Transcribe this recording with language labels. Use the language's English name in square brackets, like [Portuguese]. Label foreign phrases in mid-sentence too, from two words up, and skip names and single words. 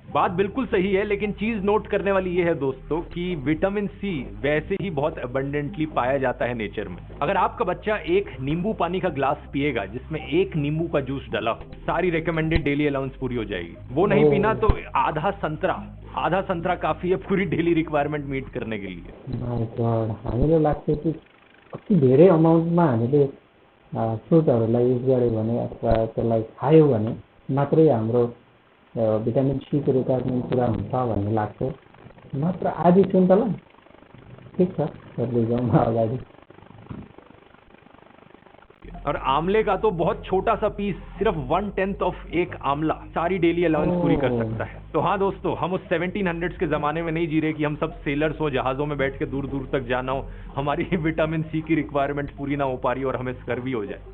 [Hindi] बात बिल्कुल सही है, लेकिन चीज नोट करने वाली ये है दोस्तों कि विटामिन सी वैसे ही बहुत अबंडेंटली पाया जाता है नेचर में। अगर आपका बच्चा एक नींबू पानी का ग्लास पिएगा जिसमें एक नींबू का जूस डला हो, सारी [English] recommended daily allowance [Hindi] पूरी हो जाएगी। वो नहीं पीना तो आधा संतरा काफी है पूरी [English] daily requirement [Hindi] मीट करने के लिए। [Nepali] हामीलाई लाग्छ कि कति धेरै अमाउन्टमा हामीले फ्रुटहरूलाई युज गर्यो भने अथवा त्यसलाई खायो भने मात्रै हाम्रो भिटामिन सी को रिक्वायरमेन्ट पुरा हुन्छ भन्ने लाग्छ। मात्र आधी सुन्तला ठिक छ, गर्दै जाउँ अगाडि। [Hindi] और आमले का तो बहुत छोटा सा पीस, सिर्फ 1/10 ऑफ एक आमला सारी [English] daily allowance [Hindi] पूरी कर सकता है। तो हाँ दोस्तों, हम उस 1700s के जमाने में नहीं जी रहे कि हम सब सेलर्स हो, जहाजों में बैठ के दूर दूर तक जाना हो, हमारी विटामिन सी की रिक्वायरमेंट पूरी ना हो पा रही और हमें स्कर्वी हो जाए।